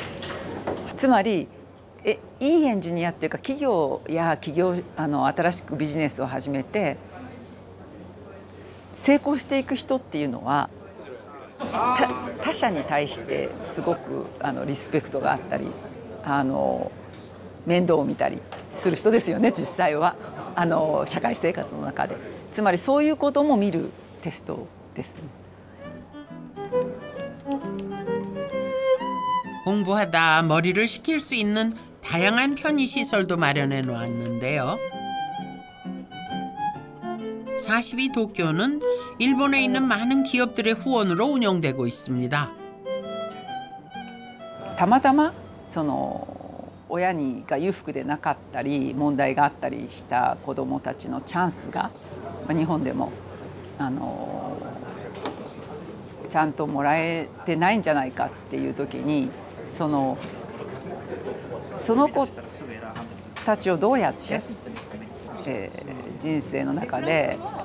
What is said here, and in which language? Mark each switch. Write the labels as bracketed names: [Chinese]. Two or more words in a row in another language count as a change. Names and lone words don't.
[Japanese] つまりいいエンジニアっていうか、企業新しくビジネスを始めて成功していく人っていうのは他者に対してすごくリスペクトがあったり面倒を見たりする人ですよね、実際は社会生活の中で。つまりそういうことも見るテストですね。 [Korean] 공부하다 머리를 식힐 수 있는 다양한 편의시설도 마련해 놓았는데요. 42 도쿄는 일본에 있는 많은 기업들의 후원으로 운영되고 있습니다. [Japanese] たまたま親が裕福でなかったり問題があったりした子どもたちのチャンスが日本でもちゃんともらえてないんじゃないかっていう時にその子たちをどうやって、人生の中で